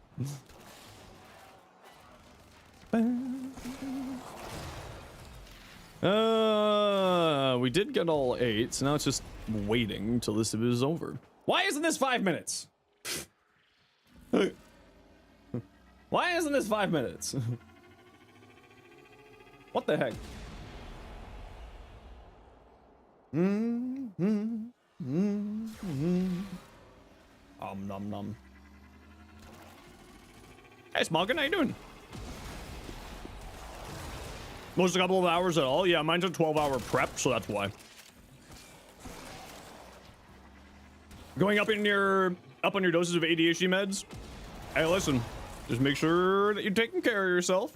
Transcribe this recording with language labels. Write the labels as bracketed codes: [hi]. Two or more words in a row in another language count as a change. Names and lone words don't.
[en] We did get all 8, so now it's just waiting till this is over. Why isn't this 5 minutes? Why isn't this 5 minutes? What the heck? Nom nom. Hey Smoggin, how you doing? Was a couple of hours at all? Yeah, mine's a 12-hour prep, so that's why. Going up on your doses of ADHD meds. Hey, listen, just make sure that you're taking care of yourself.